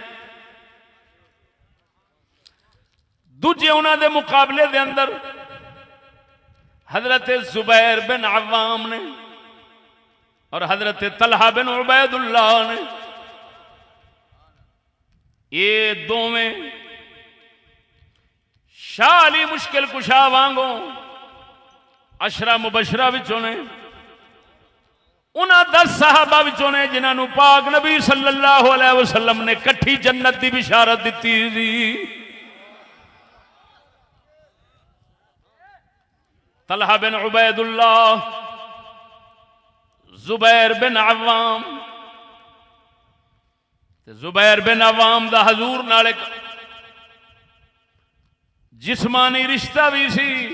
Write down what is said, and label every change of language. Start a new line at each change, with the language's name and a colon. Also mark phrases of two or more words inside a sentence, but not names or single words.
Punjabi: دوجے اونہاں نے مقابلے دے اندر حضرت زبیر بن عوام نے اور حضرت طلحہ بن عبید اللہ نے, ایہ دوویں شاہ علی مشکل کشا وانگوں عشرہ مبشرہ وچوں نے اونہاں 10 صحابہ وچوں نے جنہاں نے پاک نبی
Arabic: صلى الله عليه وسلم
Punjabi: نے کٹھی جنت
Urdu: کی بشارت دی تھی.
Punjabi: طلحہ بن عبید اللہ، زبیر بن عوام. زبیر بن عوام دا حضور نال اک جسمانی رشتہ وی سی.